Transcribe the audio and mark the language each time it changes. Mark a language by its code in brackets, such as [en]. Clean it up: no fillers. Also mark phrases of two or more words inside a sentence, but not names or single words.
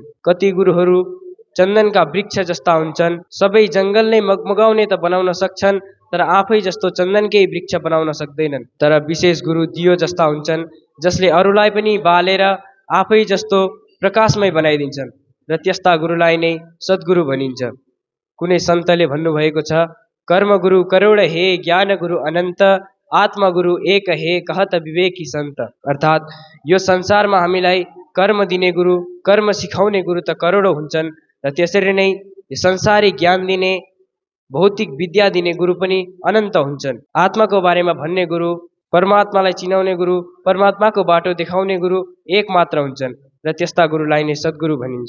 [ne] कति गुरुहरू चन्दनका वृक्ष जस्ता हुन्छन्, सबै जङ्गल नै मगमगाउने त बनाउन सक्छन् तर आफै जस्तो चन्दनकै वृक्ष बनाउन सक्दैनन्। तर विशेष गुरु दियो जस्ता हुन्छन् जसले अरूलाई पनि बालेर आफै जस्तो प्रकाशमय बनाइदिन्छन् र त्यस्ता गुरुलाई नै सद्गुरु भनिन्छ। कुनै सन्तले भन्नुभएको छ [hi] कर्म गुरु करोड हे ज्ञान गुरु अनन्त आत्मा गुरु एक हे कहत विवेकी सन्त। [ne] अर्थात् यो संसारमा हामीलाई कर्म दिने गुरु कर्म सिकाउने गुरु त करोडौं हुन्छन् र त्यसरी नै संसारी ज्ञान दिने भौतिक विद्या दिने गुरु पनि अनन्त हुन्छन्। आत्माको बारेमा भन्ने गुरु परमात्मालाई चिनाउने गुरु परमात्माको बाटो देखाउने गुरु एक मात्र हुन्छन् र त्यस्ता गुरुलाई नै सद्गुरु भनिन्छ।